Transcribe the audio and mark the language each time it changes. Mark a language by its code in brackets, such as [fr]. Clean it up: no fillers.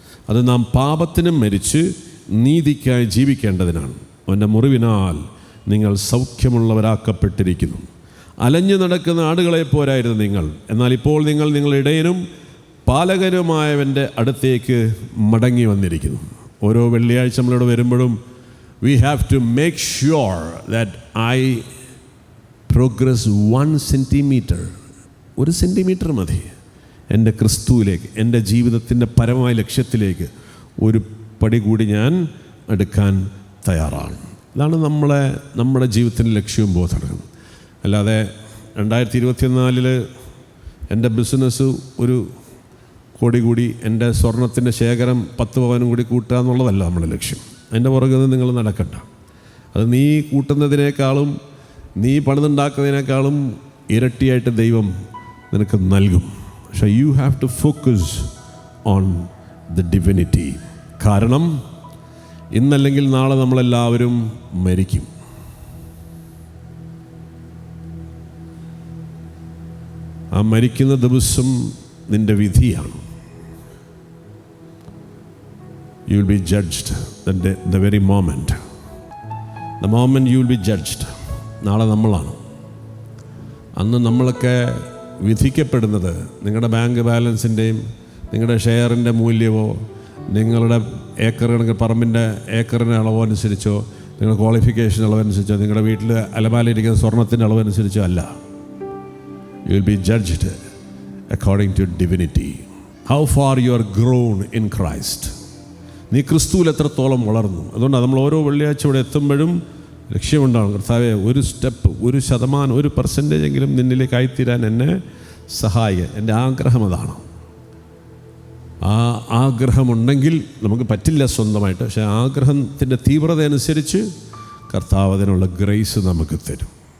[ml] അത് നാം പാപത്തിനും മരിച്ച് നീതിക്കായി ജീവിക്കേണ്ടതിനാണ്. അവൻ്റെ മുറിവിനാൽ നിങ്ങൾ സൗഖ്യമുള്ളവരാക്കപ്പെട്ടിരിക്കുന്നു. അലഞ്ഞു നടക്കുന്ന ആടുകളെ പോരായിരുന്നു നിങ്ങൾ, എന്നാൽ ഇപ്പോൾ നിങ്ങൾ നിങ്ങളുടെ ഇടയനും പാലകനുമായവൻ്റെ അടുത്തേക്ക് മടങ്ങി വന്നിരിക്കുന്നു. ഓരോ വെള്ളിയാഴ്ച നമ്മളിവിടെ വരുമ്പോഴും [en] we have to make sure that I progress 1 centimeter [ml] 1 centimetre മതി എൻ്റെ ക്രിസ്തുവിലേക്ക്, എൻ്റെ ജീവിതത്തിൻ്റെ പരമമായ ലക്ഷ്യത്തിലേക്ക് ഒരു പടി കൂടി ഞാൻ എടുക്കാൻ തയ്യാറാണ്. ഇതാണ് നമ്മുടെ ജീവിതത്തിൻ്റെ ലക്ഷ്യവും ബോധവും. അല്ലാതെ 2024 എൻ്റെ ബിസിനസ് 1 കോടി കൂടി, എൻ്റെ സ്വർണത്തിൻ്റെ ശേഖരം 10 പവനും കൂടി കൂട്ടുക എന്നുള്ളതല്ല നമ്മുടെ ലക്ഷ്യം. അതിൻ്റെ പുറകെ നിങ്ങൾ നടക്കണ്ട. അത് നീ കൂട്ടുന്നതിനേക്കാളും നീ പണിതുണ്ടാക്കുന്നതിനേക്കാളും ഇരട്ടിയായിട്ട് ദൈവം നിനക്ക് നൽകും. പക്ഷേ [en] You have to focus on the divinity. [ml] കാരണം ഇന്നല്ലെങ്കിൽ നാളെ നമ്മളെല്ലാവരും മരിക്കും. ആ മരിക്കുന്ന ദിവസം നിൻ്റെ വിധിയാണ്. [en] You will be judged the very moment. The moment you will be judged. [ml] നാളെ നമ്മളാണ്. അന്ന് നമ്മളൊക്കെ വിധിക്കപ്പെടുന്നത് നിങ്ങളുടെ ബാങ്ക് ബാലൻസിൻ്റെയും നിങ്ങളുടെ ഷെയറിൻ്റെ മൂല്യമോ നിങ്ങളുടെ ഏക്കർ കണക്ക് പറമ്പിൻ്റെ ഏക്കറിൻ്റെ അളവോ അനുസരിച്ചോ നിങ്ങളുടെ ക്വാളിഫിക്കേഷൻ അളവനുസരിച്ചോ നിങ്ങളുടെ വീട്ടിൽ അലമാലയിരിക്കുന്ന സ്വർണത്തിൻ്റെ അളവനുസരിച്ചോ അല്ല. [en] You will be judged according to divinity. How far you are grown in Christ. [ml] നീ ക്രിസ്തുവിൽ എത്രത്തോളം വളർന്നു. അതുകൊണ്ടാണ് നമ്മൾ ഓരോ വെള്ളിയാഴ്ച ഇവിടെ എത്തുമ്പോഴും ലക്ഷ്യമുണ്ടാകും, കർത്താവേ 1 സ്റ്റെപ്പ് 1% 1% എങ്കിലും നിന്നിലേക്ക് ആയിത്തീരാൻ എന്നെ സഹായിക്കുക. എൻ്റെ ആഗ്രഹം അതാണ്. ആ ആഗ്രഹമുണ്ടെങ്കിൽ നമുക്ക് പറ്റില്ല സ്വന്തമായിട്ട്, പക്ഷേ ആഗ്രഹത്തിൻ്റെ തീവ്രത അനുസരിച്ച് കർത്താവ് അതിനുള്ള ഗ്രേസ് നമുക്ക് തരും.